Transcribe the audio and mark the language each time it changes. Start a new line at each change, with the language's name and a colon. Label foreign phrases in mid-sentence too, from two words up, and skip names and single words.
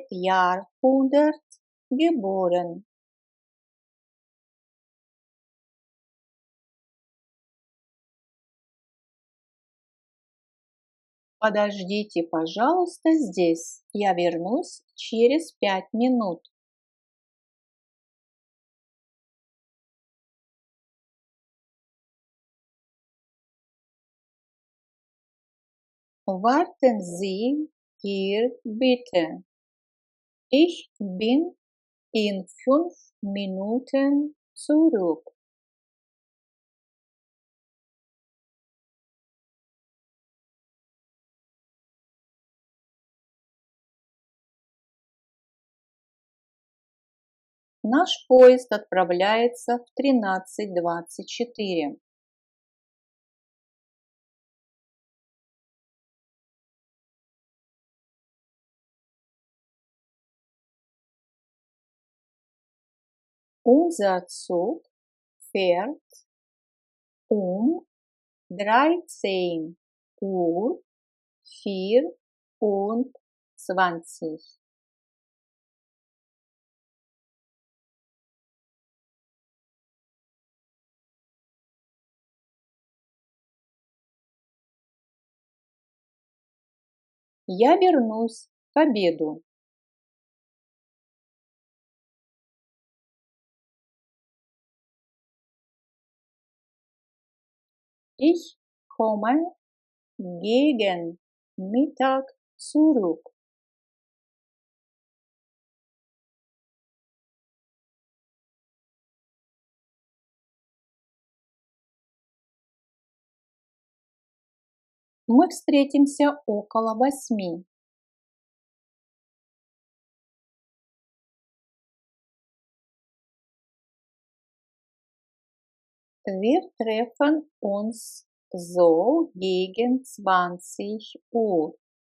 German: Jahrhundert geboren.
Russian: Подождите, пожалуйста, здесь. Я вернусь через 5 минут.
German: Warten Sie hier bitte. Ich bin in 5 Minuten zurück.
Russian: Наш поезд отправляется в 13:24.
German: Unser Zug fährt um 13:24.
Russian: Я вернусь к обеду.
German: Ich komme gegen Mittag zurück.
Russian: Мы встретимся около 8.
German: Wir treffen uns so gegen 20 Uhr.